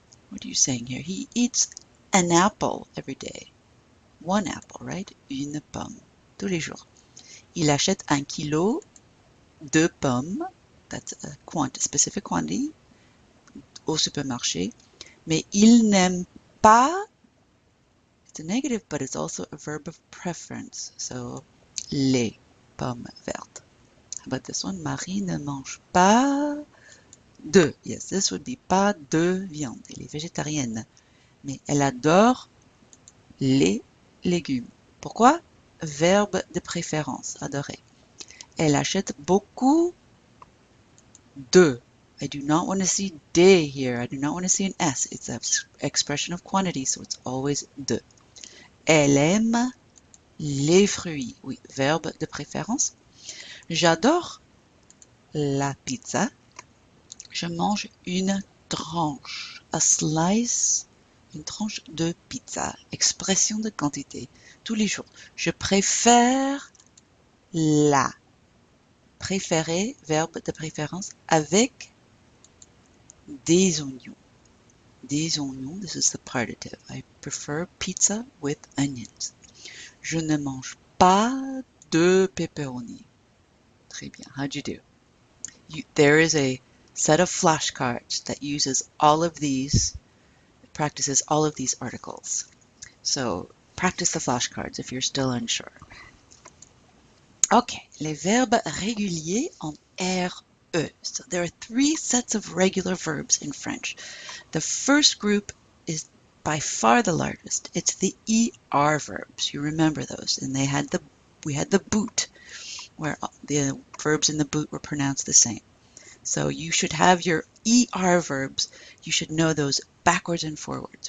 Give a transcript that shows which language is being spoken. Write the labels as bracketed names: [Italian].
[English] What are you saying here? He eats an apple every day. One apple, right? [French] Une pomme. Tous les jours. Il achète 1 kilo de pommes. [English] That's a specific quantity. [French] Au supermarché. Mais il n'aime pas. [English] It's a negative, but it's also a verb of preference. So, [French] les pommes vertes. [English] How about this one? [French] Marie ne mange pas de. [English] Yes, this would be [French] pas de viande. Elle est végétarienne. mais elle adore les légumes. Pourquoi? Verbe de préférence, adorer. Elle achète beaucoup de. [English] I do not want to see des here. I do not want to see an S. It's an expression of quantity, so it's always de. [French] Elle aime les fruits. Oui, verbe de préférence. J'adore la pizza. Je mange une tranche. [English] A slice. [French] Une tranche de pizza. Expression de quantité. Tous les jours. Je préfère la. Préférer, verbe de préférence, avec des oignons. Des oignons, [English] this is the partitive. I prefer pizza with onions. [French] Je ne mange pas de pepperoni. Très bien. [English] How'd you do? There is a set of flashcards that uses all of these, practices all of these articles. So practice the flashcards if you're still unsure. [French] Okay, les verbes réguliers en RE. [English] So there are three sets of regular verbs in French. The first group is by far the largest. It's the ER verbs. You remember those, and we had the boot, where the verbs in the boot were pronounced the same. So you should have your ER verbs. You should know those backwards and forwards.